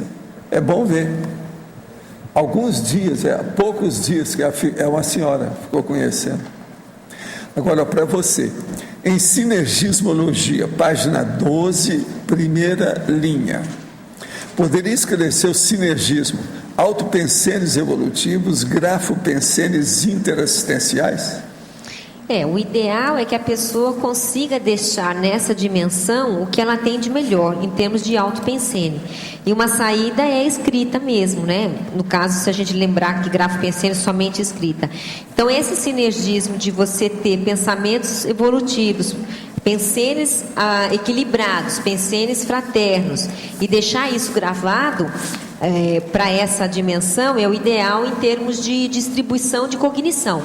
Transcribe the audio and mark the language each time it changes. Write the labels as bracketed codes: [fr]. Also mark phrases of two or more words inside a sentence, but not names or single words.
[pt] É bom ver. Alguns dias, há poucos dias, que uma senhora ficou conhecendo. Agora, para você, em Sinergismologia, página 12, primeira linha, poderia esclarecer o sinergismo, autopensenes evolutivos, grafopensenes interassistenciais? O ideal é que a pessoa consiga deixar nessa dimensão o que ela tem de melhor, em termos de autopensene. E uma saída é escrita mesmo, né? No caso, se a gente lembrar que grafopensene é somente escrita. Então, esse sinergismo de você ter pensamentos evolutivos, pensenes equilibrados, pensenes fraternos, e deixar isso gravado para essa dimensão é o ideal em termos de distribuição de cognição.